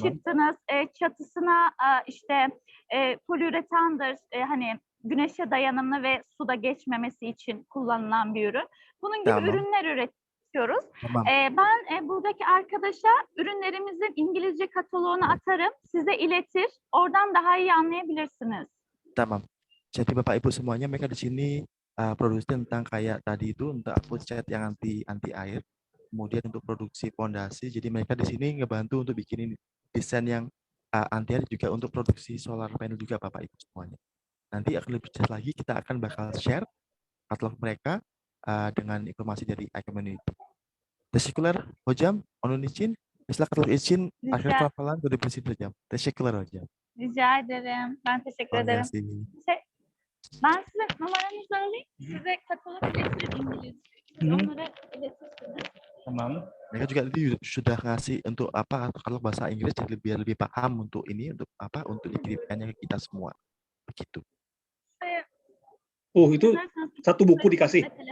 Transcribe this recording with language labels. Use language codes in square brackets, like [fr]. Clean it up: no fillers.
[tr] çıktınız, çatısına işte poliüretandır, hani güneşe dayanımlı ve suda geçmemesi için kullanılan bir ürün. Bunun gibi Tamam. ürünler üretiyoruz. Tamam. Ben buradaki arkadaşa ürünlerimizin İngilizce kataloğunu atarım, size iletir. Oradan daha iyi anlayabilirsiniz. Tamam. [id] Jadi Bapak Ibu semuanya mereka di sini produksi tentang kayak tadi itu untuk upload cat yang anti air, kemudian untuk produksi pondasi. Jadi mereka di sini ngebantu untuk bikinin desain yang anti air juga untuk produksi solar panel juga Bapak Ibu semuanya. Nanti akan lebih jelas lagi kita akan bakal share katalog mereka dengan informasi dari iCommunity. [tr] Teşekkürler hocam. Onun için mesela katalog için akhir falan görebilirsin hocam. Teşekkürler hocam. Rica ederim. Ben teşekkür Kolay gelsin. Ben size numaranızı alayım. Size katalog iletirim İngilizce. Onları iletirsiniz. Tamam. [id] Mereka juga tadi sudah ngasih untuk apa kalau bahasa Inggris jadi biar lebih paham untuk ini untuk apa untuk dikirimkannya ke kita semua. Begitu. Oh, itu satu buku dikasih.